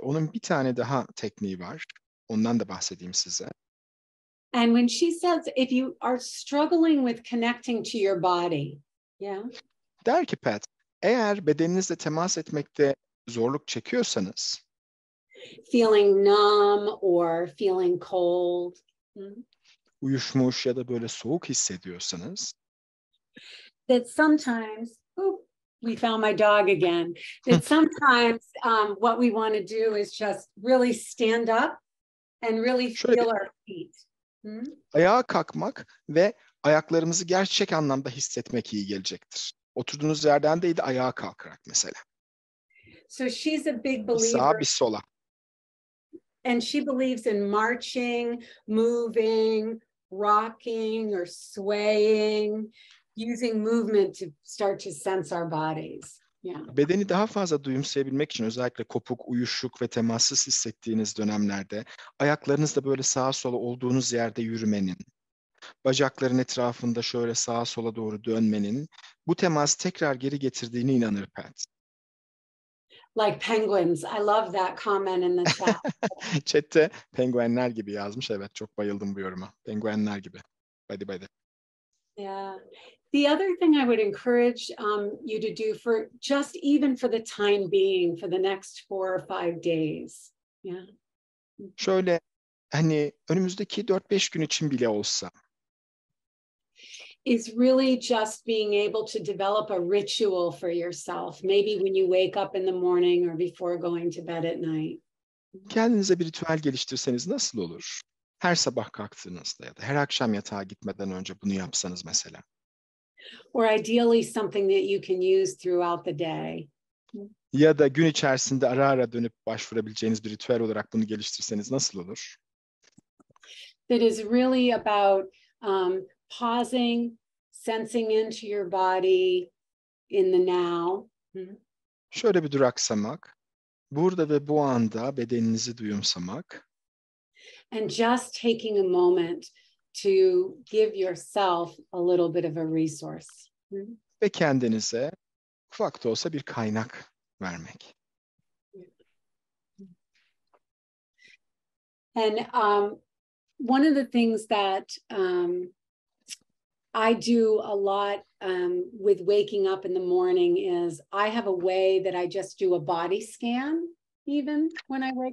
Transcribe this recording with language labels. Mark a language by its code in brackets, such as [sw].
[tr] Onun bir tane daha tekniği var. Ondan da bahsedeyim size. [en] And when she says, if you are struggling with connecting to your body, yeah. [tr] Der ki Pat, eğer bedeninizle temas etmekte zorluk çekiyorsanız, [en] feeling numb or feeling cold, [tr] uyuşmuş ya da böyle soğuk hissediyorsanız, [en] that sometimes, we found my dog again, that sometimes what we want to do is just really stand up and really feel our feet. [tr] Ayağa kalkmak ve ayaklarımızı gerçek anlamda hissetmek iyi gelecektir. Oturduğunuz yerden değil de ayağa kalkarak mesela. [en] So she's a big believer. [tr] Bir sağa bir sola. [en] And she believes in marching, moving, rocking or swaying, using movement to start to sense our bodies. Yeah. [tr] Bedeni daha fazla duyumsayabilmek için özellikle kopuk, uyuşuk ve temassız hissettiğiniz dönemlerde ayaklarınızla böyle sağa sola olduğunuz yerde yürümenin, bacakların etrafında şöyle sağa sola doğru dönmenin bu teması tekrar geri getirdiğine inanır Pat. [en] Like penguins. I love that comment in the chat. [tr] Chat'te penguenler gibi yazmış. Evet, çok bayıldım bu yoruma. Penguenler gibi. Hadi. [en] Yeah. The other thing I would encourage you to do for just even for the time being, for the next 4 or 5 days. Yeah. [tr] Şöyle hani önümüzdeki 4-5 gün için bile olsa. [en] Is really just being able to develop a ritual for yourself. Maybe when you wake up in the morning or before going to bed at night. [tr] Kendinize bir ritüel geliştirseniz nasıl olur? Her sabah kalktığınızda ya da her akşam yatağa gitmeden önce bunu yapsanız mesela. [en] Or ideally something that you can use throughout the day. [tr] Ya da gün içerisinde ara ara dönüp başvurabileceğiniz bir ritüel olarak bunu geliştirseniz nasıl olur? [en] That is really about pausing, sensing into your body in the now. [tr] Şöyle bir duraksamak, burada ve bu anda bedeninizi duyumsamak. [en] And just taking a moment to give yourself a little bit of a resource. [tr] Ve kendinize ufak da olsa bir kaynak vermek. [en] And one of the things that I do a lot with waking up in the morning is I have a way that I just do a body scan even when I wake